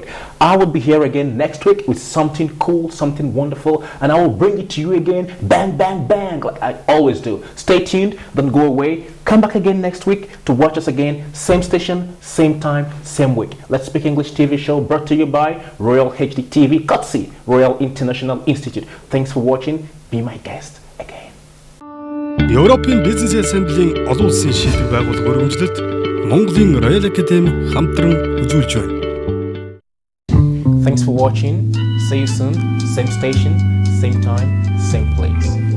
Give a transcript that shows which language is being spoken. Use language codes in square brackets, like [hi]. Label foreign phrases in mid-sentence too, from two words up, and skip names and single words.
[en] I will be here again next week with something cool, something wonderful, and I will bring it to you again, bang, bang, bang, like I always do. Stay tuned, don't go away. Come back again next week to watch us again, same station, same time, same week. Let's Speak English TV show brought to you by Royal HD TV, courtesy Royal International Institute. Thanks for watching. Be my guest again. [mn] Европын бизнес ассамблийн олон улсын шийдвэр байгууллага өргөмжлөлт Монголын Royal Academy хамтран үзүүлж байна. [en] Thanks for watching. See you soon. Same station, same time, same place.